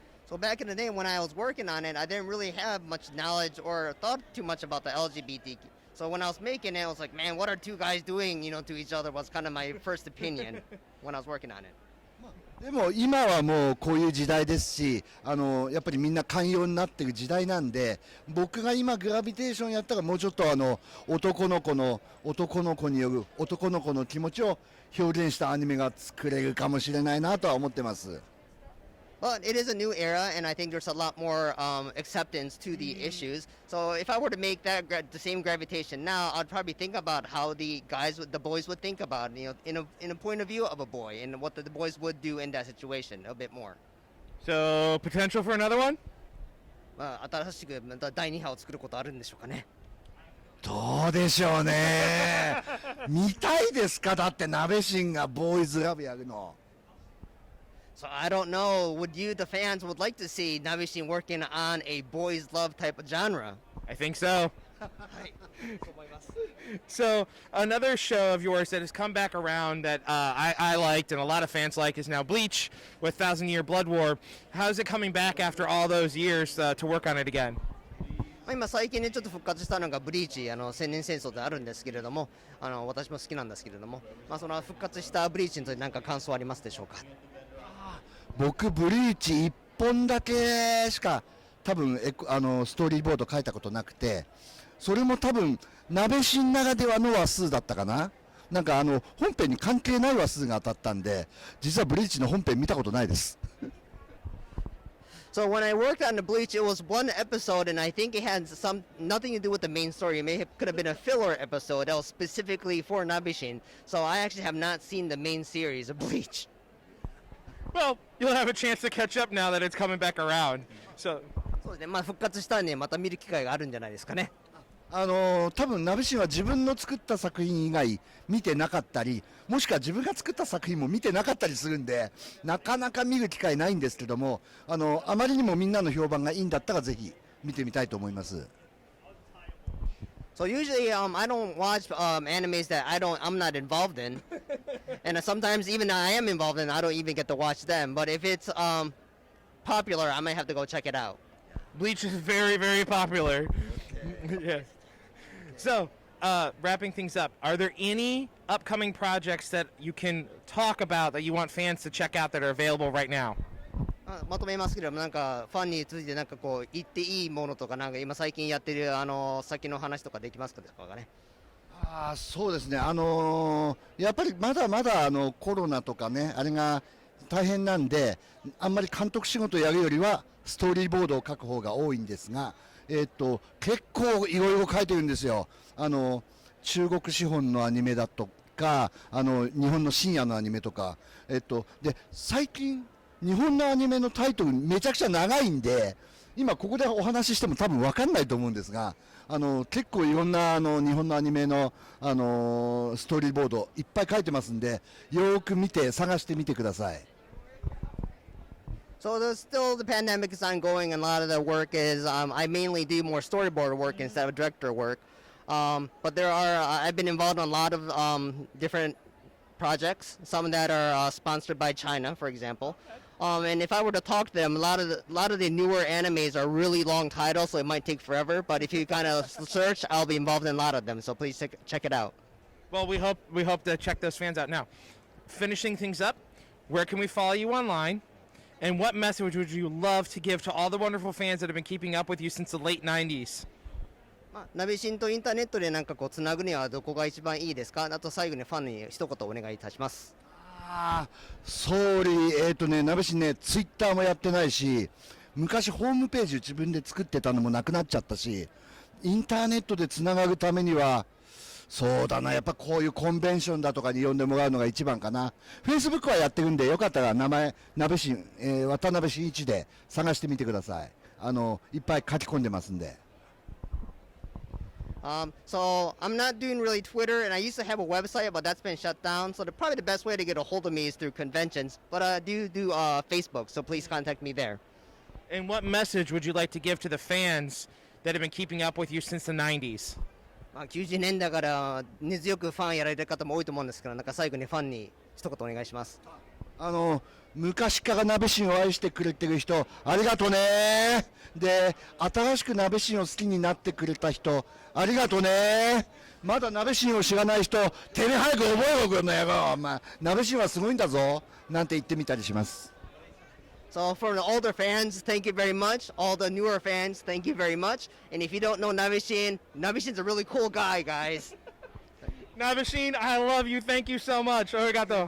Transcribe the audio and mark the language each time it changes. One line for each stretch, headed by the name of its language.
English: So back in the day when I was working on it, I didn't really have much knowledge or thought too much about the LGBTQ. So when I was making it, I was like, man, what are two guys doing, to each other was kind of my first opinion when I was working on it.
Japanese: でも今はもうこういう時代ですし、やっぱりみんな寛容になってる時代なんで、僕が今グラビテーションやったらもうちょっと男の子による男の子の気持ちを表現したアニメが作れるかもしれないなとは思ってます。
English: But it is a new era, and I think there's a lot more acceptance to the issues. So if I were to make that the same gravitation now, I'd probably think about how the boys would think about, in a point of view of a boy, and what the boys would do in that situation a bit more. So, potential for another one?
Japanese: 新しくまた第2波を作ることあるんでしょうかね。どうでしょうね。見たいですか？だってナベシンがボーイズラブやるの。
English: So I don't know. Would you, the fans, would like to see Nabeshin working on a boys' love type of genre? I think so. So another show of yours that has come back around that I liked and a lot of fans like is now Bleach with Thousand Year Blood War. How's it coming back after all those years to work on it again?
Japanese: 今最近ねちょっと復活したのがブリーチ千年戦争であるんですけれども、私も好きなんですけれども、その復活したブリーチについて何か感想ありますでしょうか。僕ブリーチ1本だけしか多分ストーリーボード書いたことなくて、それも多分ナベシンならではの話数だったかな。なんか本編に関係ない話数が当たったんで、実はブリーチの本編見たことないです。
English: So when I worked on the Bleach, it was one episode, and I think it had nothing to do with the main story. Could have been a filler episode that was specifically for Nabeshin. So I actually have not seen the main series of Bleach. Well, you'll have a chance to catch up now that it's coming back around. So.
Japanese: そうですね。復活したんでまた見る機会があるんじゃないですかね。多分ナベシンは自分の作った作品以外見てなかったり、もしくは自分が作った作品も見てなかったりするんで、なかなか見る機会ないんですけども、あまりにもみんなの評判がいいんだったらぜひ見てみたいと思います。
English: So usually I don't watch animes that I'm not involved in, and sometimes even I am involved in, I don't even get to watch them. But if it's popular, I might have to go check it out. Bleach is very, very popular. Yes. So, wrapping things up, are there any upcoming projects that you can talk about that you want fans to check out that are available right now?
Japanese: まとめますけれども、なんかファンについてなんかこう言っていいものとか、なんか今最近やってる先の話とかできますかね。そうですね。やっぱりまだまだコロナとかね、あれが大変なんで、あんまり監督仕事やるよりはストーリーボードを書く方が多いんですが、結構いろいろ書いてるんですよ。中国資本のアニメだとか、日本の深夜のアニメとか、で最近日本のアニメのタイトルめちゃくちゃ長いんで、今ここでお話ししても多分分かんないと思うんですが、結構いろんな日本のアニメの、ストーリーボードいっぱい書いてますんで、よーく見て探してみてください。
English: So still the pandemic is ongoing, and a lot of the work is I mainly do more storyboard work instead of director work. But there are I've been involved in a lot of different projects, some that are sponsored by China, for example. And if I were to talk to them, a lot of the newer animes are really long titles, so it might take forever. But if you kind of search, I'll be involved in a lot of them. So please check it out. Well, we hope to check those fans out. Now, finishing things up, where can we follow you online? And what message would you love to give to all the wonderful fans that have been keeping up with you since the late 90s?
Japanese: ナベシンとインターネットでなんかこうつなぐにはどこが一番いいですか？あと最後にファンに一言お願いいたします。総理、なべしね、ツイッターもやってないし、昔ホームページ自分で作ってたのもなくなっちゃったし、インターネットでつながるためには、そうだな、やっぱこういうコンベンションだとかに呼んでもらうのが一番かな。 Facebook はやってるんで、よかったら名前、なべしん、渡辺真一で探してみてください。いっぱい書き込んでますんで。
English: So I'm not doing really Twitter, and I used to have a website, but that's been shut down. So probably the best way to get a hold of me is through conventions. But I do Facebook, so please contact me there. And what message would you like to give to the fans that have been keeping up with you since the 90s?
Japanese: 90年だから根強くファンやられてる方も多いと思うんですけど、なんか最後にファンに一言お願いします。昔からなべしんを愛してくれてる人、ありがとね。で、新しくなべしんを好きになってくれた人、ありがとね。まだなべしんを知らない人、てめえ早く覚えろ、この野郎。なべしんはすごいんだぞ。なんて言ってみたりします。
English: So for the older fans, thank you very much. All the newer fans, thank you very much. And if you don't know Nabeshin, Nabeshin's a really cool guy, guys. Nabeshin, I love you. Thank you so much. Arigato.